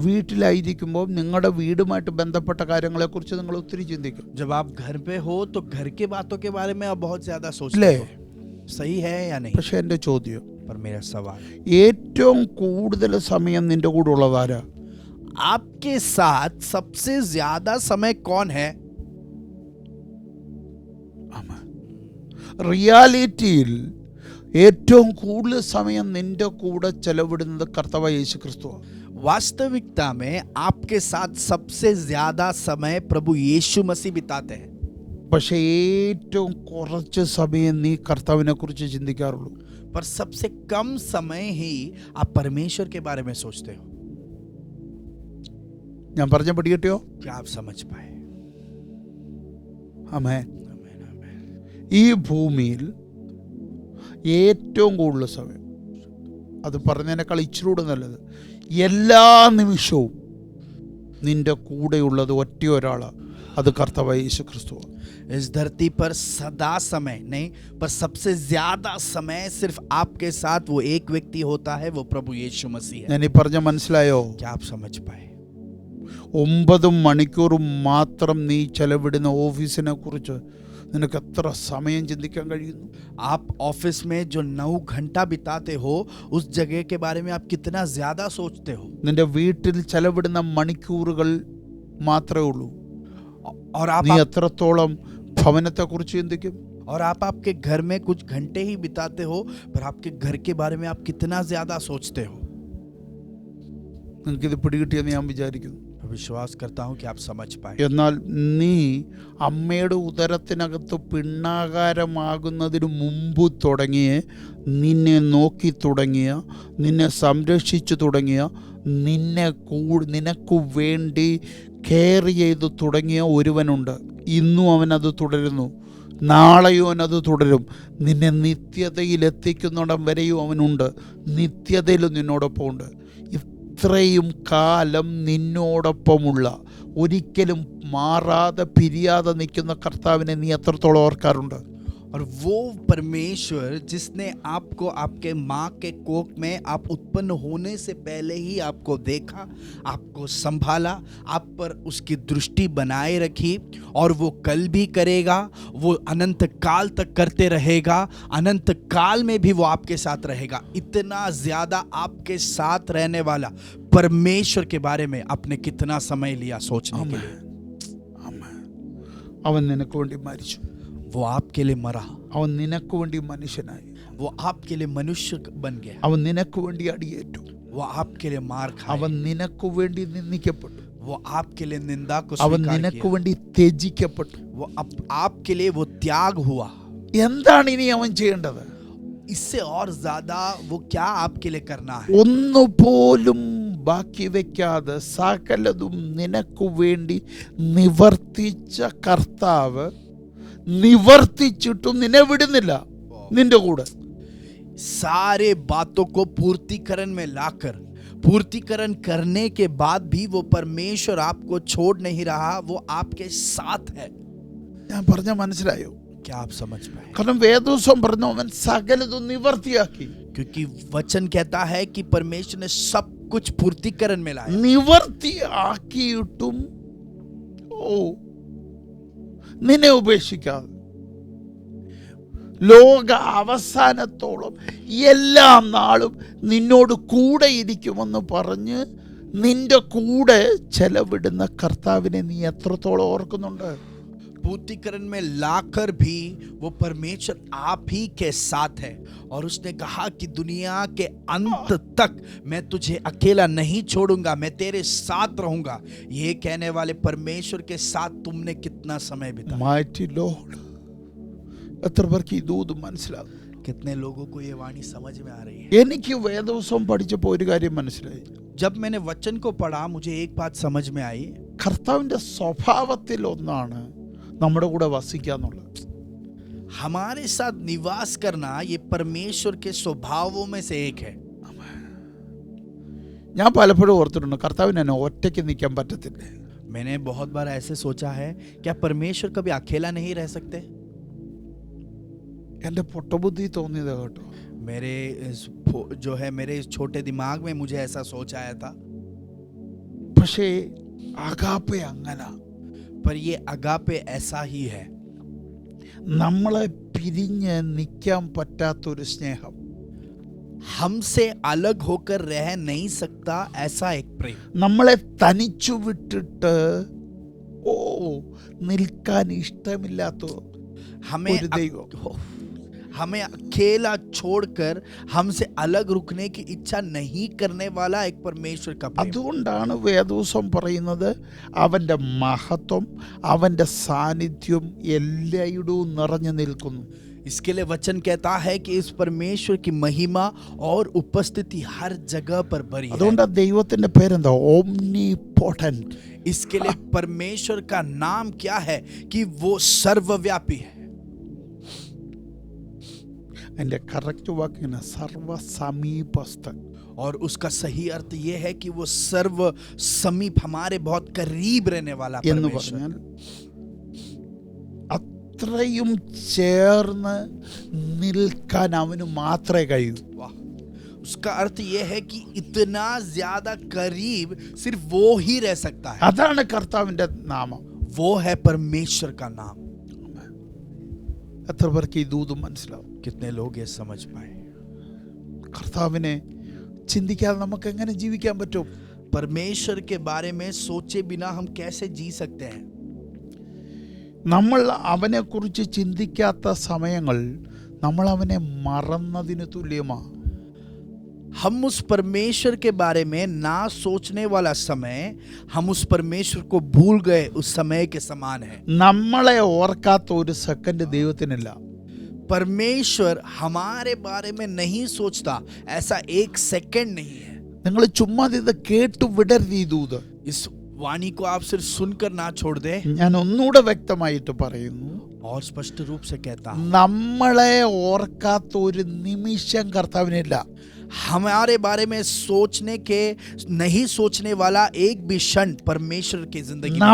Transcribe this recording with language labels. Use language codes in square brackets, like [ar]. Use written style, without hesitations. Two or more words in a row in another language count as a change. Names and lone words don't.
[ml] വീട്ടിലായിരിക്കുമ്പോൾ നിങ്ങളുടെ വീടുമായിട്ട് ബന്ധപ്പെട്ട കാര്യങ്ങളെക്കുറിച്ച് നിങ്ങൾ ഒത്തിരി ചിന്തിക്കും. [hi] जब आप घर पे हो तो घर के बातों के बारे में आप बहुत ज्यादा सोचते [ml] അല്ലേ? [hi] हो. सही है या नहीं? [ml] പക്ഷെ എൻ്റെ ചോദ്യം, [hi] पर मेरा सवाल, [ml] ഏറ്റവും കൂടുതൽ സമയം നിന്റെ കൂടെ ഉള്ളതാരാ? [hi] आपके साथ सबसे ज्यादा समय कौन है? [ml] റിയാലിറ്റിയിൽ ഏറ്റവും കൂടുതൽ സമയം നിന്റെ കൂടെ ചെലവിടുന്നത് കർത്താവായ യേശു ക്രിസ്തുവാണ്. [hi] वास्तविकता में आपके साथ सबसे ज्यादा समय प्रभु यीशु मसीह बिताते हैं. [ml] പക്ഷെ ഏറ്റവും കുറച്ച് സമയം നീ കർത്താവിനെ കുറിച്ച് ചിന്തിക്കാറുള്ളൂ. [hi] पर सबसे कम समय ही आप परमेश्वर के बारे में सोचते हो. [ml] ഞാൻ പറഞ്ഞ പിടികിട്ടിയോ? [hi] क्या आप समझ पाए? [ml] ആമേൻ. ഈ ഭൂമിയിൽ ഏറ്റവും കൂടുതൽ സമയം, അത് പറഞ്ഞതിനേക്കാൾ ഇച്ചിരൂടെ നല്ലത്, എല്ലാ നിമിഷവും നിന്റെ കൂടെയുള്ളത് ഒറ്റ ഒരാളാണ്, അത് കർത്താവായ യേശു ക്രിസ്തുവാണ്. [hi] इस धरती पर सदा समय नहीं, पर सबसे ज्यादा समय सिर्फ आपके साथ वो एक व्यक्ति होता है, वो प्रभु यीशु मसीह है। [ml] ഞാൻ ഈ പറഞ്ഞ മനസ്സിലായോ? [hi] क्या आप समझ पाए? [ml] 9 മണിക്കൂറും മാത്രം നീ ചെലവിടുന്ന ഓഫീസിനെ കുറിച്ച് നിനക്ക് എത്ര സമയം ചിന്തിക്കാൻ കഴിയുന്നു? [hi] आप ऑफिस में जो 9 घंटा बिताते हो, उस जगह के बारे में आप कितना ज्यादा सोचते हो? [ml] നിന്റെ വീട്ടിൽ ചെലവിടുന്ന മണിക്കൂറുകൾ മാത്രമേ ഉള്ളൂ. [hi] और आप [ml] നീ എത്രത്തോളം ഭവനത്തെ കുറിച്ച് ചിന്തിക്കും? [hi] और आप आपके घर में कुछ घंटे ही बिताते हो, पर आपके घर के बारे में आप कितना ज्यादा सोचते हो? [ml] നിനക്കിത് പിടികിട്ടിയെന്ന് ഞാൻ വിചാരിക്കുന്നു. [hi] विश्वास करता हूं कि आप समझ पाए। [ml] എന്നാൽ നീ അമ്മയുടെ ഉദരത്തിനകത്ത് പിണ്ണാകാരമാകുന്നതിന് മുമ്പ് തുടങ്ങിയ, നിന്നെ നോക്കി തുടങ്ങിയ, നിന്നെ സംരക്ഷിച്ചു തുടങ്ങിയ, നിനക്ക് വേണ്ടി കെയർ ചെയ്ത് തുടങ്ങിയ ഒരുവനുണ്ട്. ഇന്നും അവനത് തുടരുന്നു, നാളെയും അവനത് തുടരും. നിന്നെ നിത്യതയിൽ എത്തിക്കുന്നിടം വരെയും അവനുണ്ട്, നിത്യതയിലും നിന്നോടൊപ്പം ഉണ്ട്. ഇത്രയും കാലം നിന്നോടൊപ്പമുള്ള, ഒരിക്കലും മാറാതെ പിരിയാതെ നിൽക്കുന്ന കർത്താവിനെ നീ എത്രത്തോളം ഓർക്കാറുണ്ട്? [hi] और वो परमेश्वर जिसने आपको आपके माँ के कोख में आप उत्पन्न होने से पहले ही आपको देखा, आपको संभाला, आप पर उसकी दृष्टि बनाए रखी, और वो कल भी करेगा, वो अनंत काल तक करते रहेगा, अनंत काल में भी वो आपके साथ रहेगा। इतना ज़्यादा आपके साथ रहने वाला परमेश्वर के बारे में आपने कितना समय लिया सोचने के लिए? [ml] അവൻ നിനക്ക് വേണ്ടി മരിച്ചു, [hi] वो आपके लिए मरा, [ml] അവൻ നിനക്ക് വേണ്ടി മനുഷ്യനായി, [hi] वो आपके लिए मनुष्य बन गया, [ml] അവൻ നിനക്ക് വേണ്ടി അടിയേറ്റു, [hi] वो आपके लिए मार खाया, [ml] അവൻ നിനക്ക് വേണ്ടി നിന്ദിക്കപ്പെട്ടു, [hi] वो आपके लिए निंदा को [ml] അവൻ [hi] स्वीकार [ml] നിനക്ക് [hi] किया, [ml] വേണ്ടി ത്യജിക്കപ്പെട്ടു. [hi] वो आपके लिए वो त्याग हुआ। [ml] എന്താണ് ഇനി അവൻ ചെയ്യേണ്ടത്? [hi] इससे और ज्यादा वो क्या आपके लिए करना है? [ml] ഒന്നുപോലും ബാക്കി വെക്കാതെ സകലതും നിനക്ക് വേണ്ടി നിവർത്തിച്ച കർത്താവ് നിവർത്തിച്ചിട്ടും നിന്നെ വിടുന്നില്ല, നിന്റെ കൂടെ. [hi] सारे बातों को पूर्तिकरण में लाकर, पूर्तिकरण करने के बाद भी वो परमेश्वर आपको छोड़ नहीं रहा, वो आपके साथ है। [ml] ഞാൻ പറഞ്ഞ മനസ്സിലായോ? [hi] क्या आप समझ पाए? [ml] കാരണം വേദോസം പറഞ്ഞു അവൻ സകലതും നിവർത്തിയാക്കി. [hi] क्योंकि वचन कहता है कि परमेश्वर ने सब कुछ पूर्तिकरण में लाया। [ml] നിവർത്തിയാക്കിയിട്ടും നിന്നെ ഉപേക്ഷിക്കാതെ ലോക അവസാനത്തോളം എല്ലാ നാളും നിന്നോട് കൂടെ ഇരിക്കുമെന്ന് പറഞ്ഞ് നിന്റെ കൂടെ ചെലവിടുന്ന കർത്താവിനെ നീ എത്രത്തോളം ഓർക്കുന്നുണ്ട്? [hi] पूर्तिकरण में लाकर भी वो परमेश्वर आप ही के साथ है, और उसने कहा कि दुनिया के अंत तक मैं तुझे अकेला नहीं छोड़ूंगा, मैं तेरे साथ रहूंगा। ये कहने वाले परमेश्वर के साथ तुमने कितना समय बिताया? [en] Mighty Lord, [ml] എത്ര പേർക്ക് ഈ ദൂത് മനസ്സിലാകും? [hi] कितने लोगों को ये वाणी समझ में आ रही है? [ml] എനിക്ക് വേദോസം പഠിച്ചപ്പോൾ ഒരു കാര്യം മനസ്സിലായി. [hi] जब मैंने वचन को पढ़ा, मुझे एक बात समझ में आई। [ml] കർത്താവിൻ്റെ സ്വഭാവത്തിൽ ഒന്നാണ് നമ്മുടെ കൂടെ വസിക്കാന്നുള്ളത്. [hi] हमारे साथ निवास करना ये परमेश्वर के स्वभावों में से एक है। [ml] ഞാൻ പലപ്പോഴും ഓർത്തിട്ടുണ്ട് കർത്താവിന് എന്നെ ഒറ്റയ്ക്ക് നിൽക്കാൻ പറ്റത്തില്ല. [hi] मैंने बहुत बार ऐसे सोचा है, क्या परमेश्वर कभी अकेला नहीं रह सकते? [ml] എൻ്റെ പൊട്ടബുദ്ധി തോന്നിയത് കേട്ടോ. [hi] मेरे जो है मेरे इस छोटे दिमाग में मुझे ऐसा सोच आया था। [ml] പക്ഷേ അഗാപ്പെ അങ്ങനെ [hi] पर ये अगापे ऐसा ही है। [ml] നമ്മളെ പിരിഞ്ഞ് നിൽക്കാൻ പറ്റാത്തൊരു സ്നേഹം, [hi] हमसे अलग होकर रह नहीं सकता ऐसा एक प्रेम, [ml] നമ്മളെ തനിച്ചു വിട്ടിട്ട് നിൽക്കാൻ ഇഷ്ടമില്ലാത്ത [hi] हमें [ml] ഒരു ദൈവം. [hi] हमें अकेला छोड़कर हमसे अलग रुकने की इच्छा नहीं करने वाला एक परमेश्वर का प्रेम। [ml] അതുകൊണ്ടാണ് വേദോസം പറയുന്നത് അവൻ്റെ മഹത്വം, അവൻ്റെ സാന്നിധ്യം എല്ലായിടവും നിറഞ്ഞു നിൽക്കുന്നു. [hi] इसके लिए वचन कहता है कि इस परमेश्वर की महिमा और उपस्थिति हर जगह पर भरी है। [ml] അതുകൊണ്ട് ദൈവത്തിന്റെ പേരെന്താ? ഓംനിപോട്ടന്റ്. [hi] इसके लिए परमेश्वर का नाम क्या है कि वो सर्वव्यापी है। [ml] അതിന്റെ കറക്റ്റ് വാക്കിന് സർവ സമീപസ്ഥൻ. [hi] और उसका सही अर्थ ये है कि वो सर्व समीप, हमारे बहुत करीब रहने वाला [ml] എന്ന് [hi] परमेश्वर। [ml] പറഞ്ഞാൽ അത്രയും ചേർന്ന് നിൽക്കാൻ അവന് മാത്രമേ കഴിയൂ. [hi] वाह, उसका अर्थ ये है कि इतना ज्यादा करीब सिर्फ वो ही रह सकता है। [ml] അതാണ് കർത്താവിന്റെ നാമം. [hi] वो है परमेश्वर का नाम। [ml] എത്ര പേർക്ക് ഈ ദൂതും മനസ്സിലാവും? [hi] कितने लोग ये समझ पाए? [ml] കർത്താവിനെ ചിന്തിക്കാതെ നമുക്ക് എങ്ങനെ ജീവിക്കാൻ പറ്റും? [hi] परमेश्वर के बारे में सोचे बिना हम कैसे जी सकते हैं? [ml] നമ്മൾ അവനെക്കുറിച്ച് ചിന്തിക്കാത്ത സമയങ്ങൾ നമ്മൾ അവനെ മറന്നതിന് തുല്യമാണ്. [hi] हम उस परमेश्वर के बारे में ना सोचने वाला समय, हम उस परमेश्वर को भूल गए उस समय के समान है। [ml] നമ്മളെ ഓർക്കാത്ത ഒരു സെക്കൻഡ് ദൈവത്തിനില്ല. [hi] परमेश्वर हमारे बारे में नहीं सोचता, ऐसा एक सेकंड नहीं है। [ml] നിങ്ങൾ ചുമ്മാ ഇത് കേട്ടു വിടരുത് ഈ ദൂത്. [hi] इस वाणी को आप सिर्फ सुनकर ना छोड़ दे। [ml] ഞാൻ ഒന്നുകൂടെ വ്യക്തമായിട്ട് പറയുന്നു, [hi] और स्पष्ट रूप से कहता हूं, [ml] നമ്മളെ ഓർക്കാത്ത ഒരു നിമിഷം കർത്താവിനില്ല. [hi] हमारे बारे में सोचने के नहीं सोचने वाला एक भी क्षण परमेश्वर की जिंदगी में नहीं।